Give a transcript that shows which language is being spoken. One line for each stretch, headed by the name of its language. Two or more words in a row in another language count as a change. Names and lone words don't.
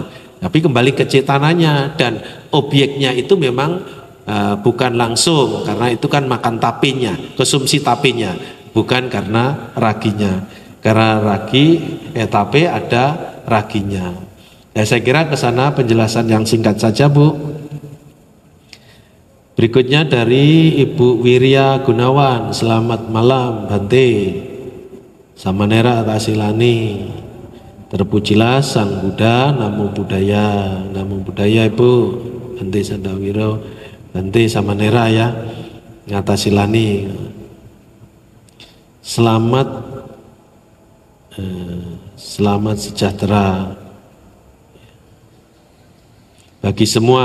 Indonesian: Tapi kembali ke cetananya dan objeknya itu memang bukan langsung, karena itu kan makan tapenya, konsumsi tapenya, bukan karena raginya. Karena ragi tape ada raginya. Ya saya kira ke sana penjelasan yang singkat saja Bu. Berikutnya dari Ibu Wirya Gunawan. Selamat malam Bante. Samanera Tasilani. Terpujilah Sang Buddha,
Pali: Namo Buddhaya. Namo Buddhaya
Indonesian: Ibu Bante Sandawiro. Bante Samanera ya, ngatasilani. Selamat sejahtera bagi semua.